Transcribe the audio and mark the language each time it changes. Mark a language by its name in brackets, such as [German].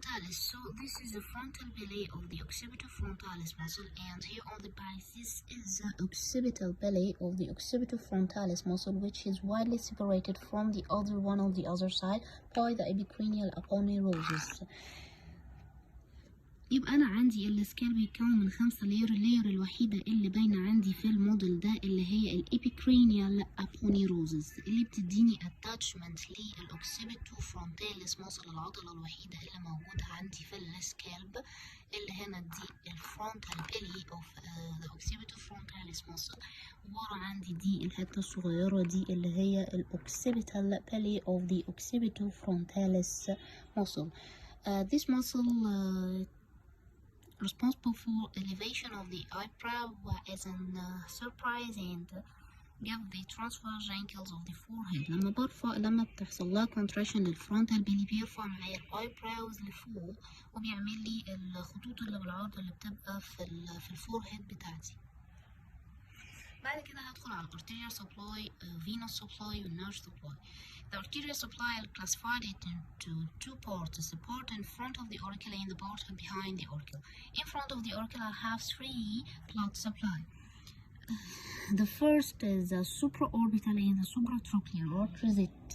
[English] So this is the frontal belly of the occipitofrontalis muscle, and here on the back this is the occipital belly of the occipitofrontalis muscle, which is widely separated from the other one on the other side by the epicranial aponeurosis. [Arabic] يبقى أنا عندي السكال بيتكون من 5 لاير. اللاير الوحيدة اللي باينة عندي في الموديل ده اللي هي الإبيكرينيال أبونيروزس اللي بتديني attachment للأوكسيبيتوفرونتاليس ماسل، العضلة الوحيدة اللي موجودة عندي في السكالب، اللي هنا دي الفرونتال بيلي أوف ذا أوكسيبيتوفرونتاليس ماسل، وورا عندي دي الحتة الصغيرة دي اللي هي الأوكسيبيتال بيلي أوف ذا أوكسيبيتوفرونتاليس ماسل. [English] This muscle responsible for elevation of the eyebrow as a surprise and give the transverse wrinkles of the forehead. [Arabic] لما بتحصل لها contraction للفرونتال بيلي بيرفع معايا الايبراوز لفوق وبيعمل لي الخطوط اللي بالعرض اللي بتبقى في الفورهيد بتاعتي. بعد كده هدخل على arterial supply, venous supply و nerve supply. [English] The arterial supply are classified into 2 parts: the part in front of the auricle and the part behind the auricle. In front of the auricle I have 3 blood supply. The first is the supraorbital and the supratrochlear arteries.